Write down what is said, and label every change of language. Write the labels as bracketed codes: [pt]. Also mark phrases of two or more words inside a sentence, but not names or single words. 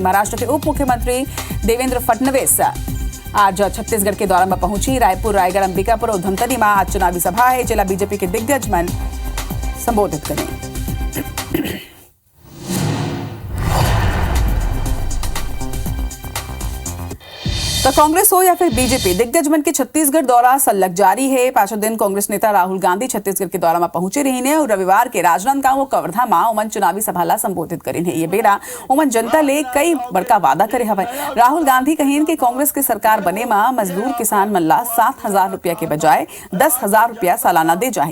[hne] महाराष्ट्र के उप मुख्यमंत्री देवेंद्र फडणवीस आज छत्तीसगढ़ के दौरा में पहुंची। रायपुर, रायगढ़, अंबिकापुर और धमतरी में आज चुनावी सभा है जिला बीजेपी के दिग्गज मन संबोधित करें। तो तो कांग्रेस हो या फिर बीजेपी, दिग्गज मन के छत्तीसगढ़ दौरा सलग जारी है। पांचों दिन कांग्रेस नेता राहुल गांधी छत्तीसगढ़ के दौरा में पहुंचे रही ने और रविवार के राजनांदगांव कवर्धा में उमन चुनावी सभा ला संबोधित करी है। ये बेरा उमन जनता ले कई बड़का वादा करे हवे। राहुल गांधी कहेन कि कांग्रेस के सरकार बने में मजदूर किसान मन ला 7,000 रुपया के बजाय 10,000 रुपया सालाना दे जाए।